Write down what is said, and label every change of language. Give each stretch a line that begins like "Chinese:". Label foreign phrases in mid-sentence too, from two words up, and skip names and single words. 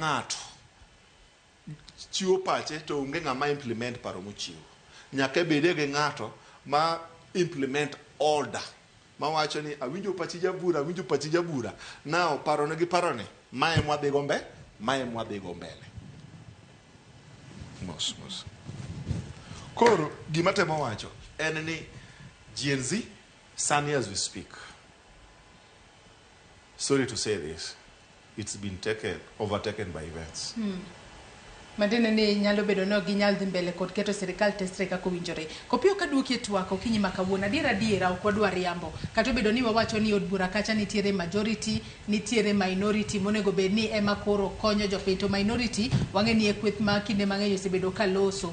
Luo (Kenya and Tanzania): chiwo pache to onge ng'ama implement paro mochiwo nyaka bede gi ng'ato ma
English: implement order
Luo (Kenya and Tanzania): ma wacho ni awinjo pachi jabura nao parone gi parone mae mwadhi go mbele mos koro gima temo wacho en ni Gen Z sani
English: as we speak, sorry to say this, it's been overtaken by events.
Luo (Kenya and Tanzania): Madine ni nyalo bedo no ginyal dhi mbele kod keto sirkal Tesre kako winjore. Kopio kaduoki twako kinyi makawuona adiera ok wadwa riambo. Kata bedo ni wawacho ni od bura kacha nitiere majority, nitiere minority monego bed ni ema koro konyo jopiny to minority wang'e ni e kweth ma kinde mang'eny osebedo kaloso.